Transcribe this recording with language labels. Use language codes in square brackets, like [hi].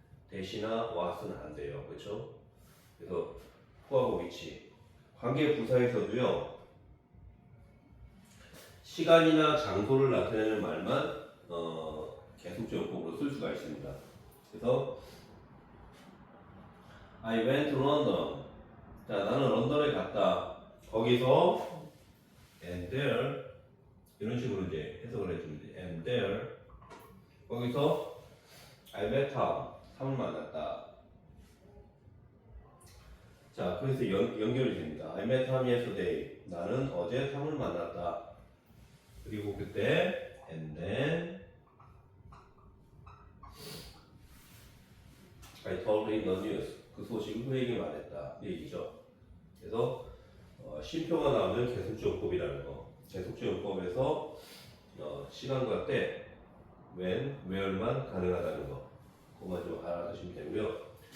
[ko] 대시나 what은 안 돼요. 그렇죠? 그래서 who하고 which. 관계 부사에서도요. 시간이나 장소를 나타내는 말만 계속적용법으로 쓸 수가 있습니다. 그래서 [en] I went to London. [ko] 자, 나는 런던에 갔다. 거기서 [en] and there [ko] 이런 식으로 이제 해석을 해주면 돼. [en] and there [ko] 거기서 [en] I met Tom. [ko] 탐을 만났다. 자, 그래서 연결이 됩니다. [en] I met Tom yesterday. [ko] 나는 어제 탐을 만났다. 그리고 그때 [en] and then I told him the news. [ko] 그 소식을 그에게 말했다. 이 얘기죠. 그래서 쉼표가 나오면 계속주어법이라는 거. 계속주어법에서 시간과 때, when, where만 가능하다는 거. 그것만 좀 알아두시면 되고요.